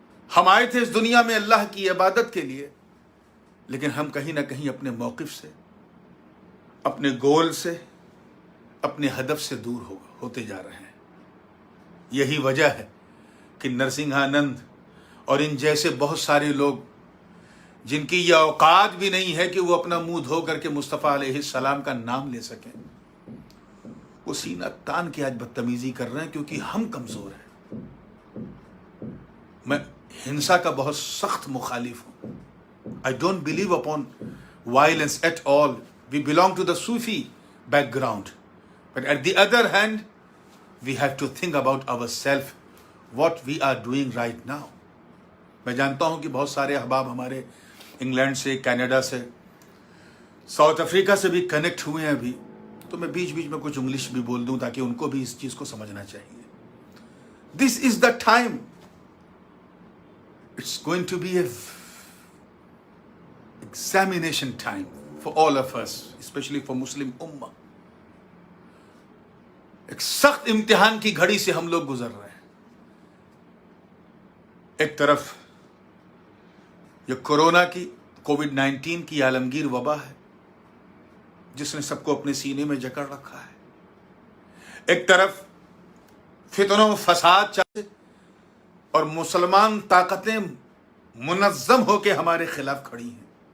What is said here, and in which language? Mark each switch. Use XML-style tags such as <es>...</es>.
<ur>ہم آئے تھے اس دنیا میں اللہ کی عبادت کے لیے، لیکن ہم کہیں نہ کہیں اپنے موقف سے، اپنے گول سے، اپنے ہدف سے دور ہوتے جا رہے ہیں۔ یہی وجہ ہے کہ نرسنگھانند اور ان جیسے بہت سارے لوگ جن کی یہ اوقات بھی نہیں ہے کہ وہ اپنا منہ دھو کر کے مصطفیٰ علیہ السلام کا نام لے سکیں، وہ سینہ تان کے آج بدتمیزی کر رہے ہیں کیونکہ ہم کمزور ہیں۔ میں ہنسا کا بہت سخت مخالف ہوں۔</ur> <en>I don't believe upon violence at all. We belong to the Sufi background. But at the other hand, we have to think about ourselves, what we are doing right now.</en> <ur>میں جانتا ہوں کہ بہت سارے احباب ہمارے انگلینڈ سے، Canada سے، ساؤتھ افریقہ سے بھی کنیکٹ ہوئے ہیں ابھی، تو میں بیچ بیچ میں کچھ انگلش بھی بول دوں تاکہ ان کو بھی اس چیز کو سمجھنا چاہیے۔</ur> <en>This is the time. It's going to be a examination time for all of us, especially for Muslim Ummah.</en> <ur>ایک سخت امتحان کی گھڑی سے ہم لوگ گزر رہے ہیں۔ ایک طرف یہ کورونا کی، کووڈ-19 کی عالمگیر وبا ہے جس نے سب کو اپنے سینے میں جکڑ رکھا ہے۔ ایک طرف فتنوں و فساد چاہتے اور مسلمان طاقتیں منظم ہو کے ہمارے خلاف کھڑی ہیں،</ur>